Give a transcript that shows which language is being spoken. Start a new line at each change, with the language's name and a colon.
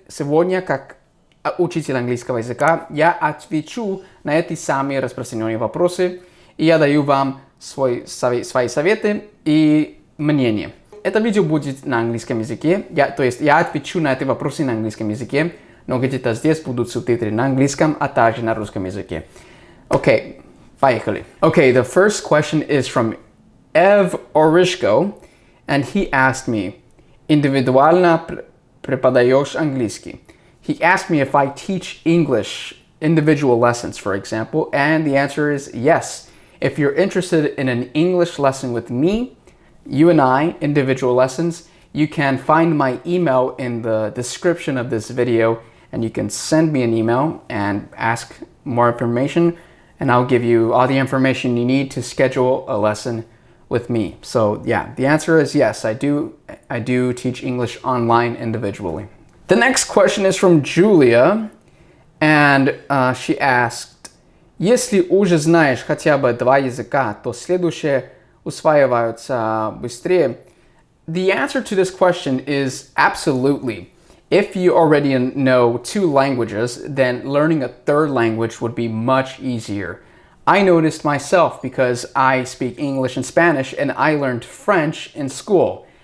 Russian: Сегодня, как учитель английского языка, я отвечу на эти самые распространенные вопросы. И я даю вам свои советы и мнение. Это видео будет на английском языке. То есть я отвечу на эти вопросы на английском языке. Но где-то здесь будут субтитры на английском, а также на русском языке.
English: Okay,
Russian: поехали.
English: Okay, the first question is from Ev Orishko, and he asked me,
Russian: индивидуально преподаешь английский?
English: He asked me if I teach English individual lessons, for example, and the answer is yes. If you're interested in an English lesson with me, you and I, individual lessons, you can find my email in the description of this video, and you can send me an email and ask more information, and I'll give you all the information you need to schedule a lesson with me. So yeah, the answer is yes, I do teach English online individually. The next question is from Julia, and she asked,
Russian: если уже знаешь хотя бы два языка, то следующие усваиваются быстрее?
English: The answer to this question is absolutely. If you already know two languages, then learning a third language would be much easier. I noticed myself because I speak English and Spanish, and I learned French in school.